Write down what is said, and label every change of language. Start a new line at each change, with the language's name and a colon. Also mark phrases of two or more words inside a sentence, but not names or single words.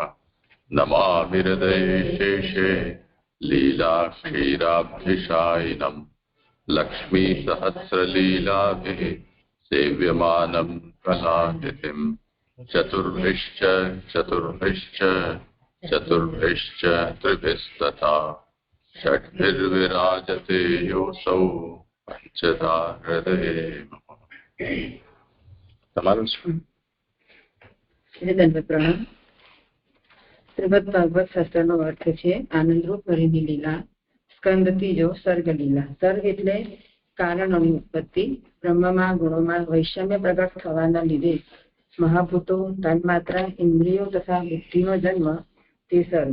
Sanskrit: नमामि हृदये शेषे लीलाक्षीराब्धिशायिनम् लक्ष्मीसहस्रलीलाभिः सेव्यमानं कलानिधिम् चतुर्भिश्च चतुर्भिश्च चतुर्भिश्च त्रिभिस्तथा षड्भिर्विराजते योऽसौ पञ्चधा हृदये मम।
Gujarati: તમારું પ્રણામ. શ્રીમદ ભાગવત શાસ્ત્રનો અર્થ છે આનંદરૂપ હરિની લીલા. સ્કંદ ત્રીજો સર્ગ લીલા. સર્ગ એટલે કારણોની ઉત્પત્તિ. બ્રહ્મમાં ગુણોમાં વૈષમ્ય પ્રગટ થવાના લીધે મહાભૂતો, તન્માત્રા, ઇન્દ્રિયો તથા બુદ્ધિનો જન્મ તે સર્ગ.